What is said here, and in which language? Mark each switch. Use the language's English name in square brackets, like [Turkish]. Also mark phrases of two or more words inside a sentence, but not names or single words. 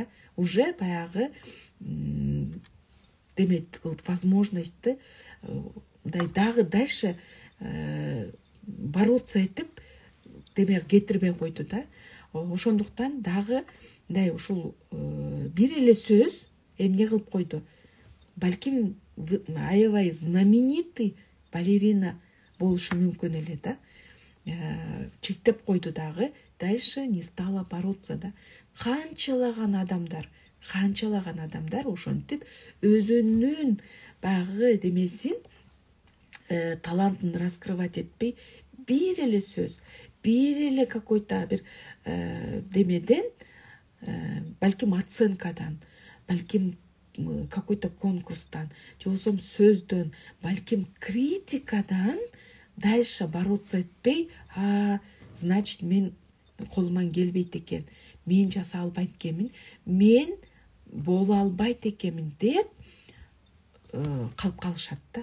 [Kyrgyz] Уже баягы демек возможностьты дагы [Russian] дальше бороться [Kyrgyz] этип демек кетирбей койду да. Ошондуктан дагы мындай ушул бир эле сөз эмне кылып койду, балким аябай [Russian] знаменитый балерина [Kyrgyz] болушу мүмкүн эле да. Чектеп койду дагы, [Russian] дальше не стала бороться да. [Kyrgyz] Канчалаган адамдар ошентип өзүнүн баягы демесин, талантын раскрывать этпей, бир эле сөз, бир эле какой-то бир демеден, балким оценкадан, балким какой-то конкурстан, же болбосо сөздөн, балким критикадан [Russian] дальше бороться [Kyrgyz] этпей, значит мен колуман келбейт экен, мен жаса албайт экенмин, мен боло албайт экенмин деп калып калышат да.